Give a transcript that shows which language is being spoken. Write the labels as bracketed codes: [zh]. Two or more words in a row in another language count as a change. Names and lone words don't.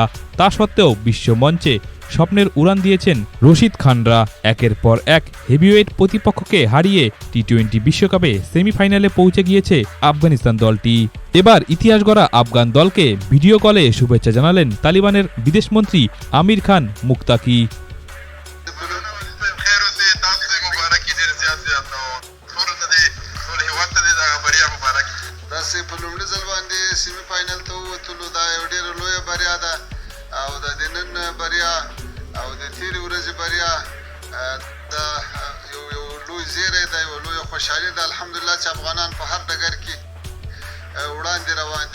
[bn] তা সত্ত্বেও বিশ্ব মঞ্চে স্বপ্নের উড়ান দিয়েছেন রশিদ খানরা। একের পর এক হেভিওয়েট প্রতিপক্ষকে হারিয়ে টি-20 বিশ্বকাপে সেমিফাইনালে পৌঁছে গিয়েছে আফগানিস্তান দলটি। এবার ইতিহাস গড়া আফগান দলকে ভিডিও কলে শুভেচ্ছা জানালেন তালিবানের বিদেশমন্ত্রী আমির খান মুক্তাকি। [ps] او د نن بریا او د تیرې ورځې بریا د یو لوی زیری دی، یو لوی خوشحالي ده الحمدلله چې افغانان په هر ډګر کې وړاندې روان دي.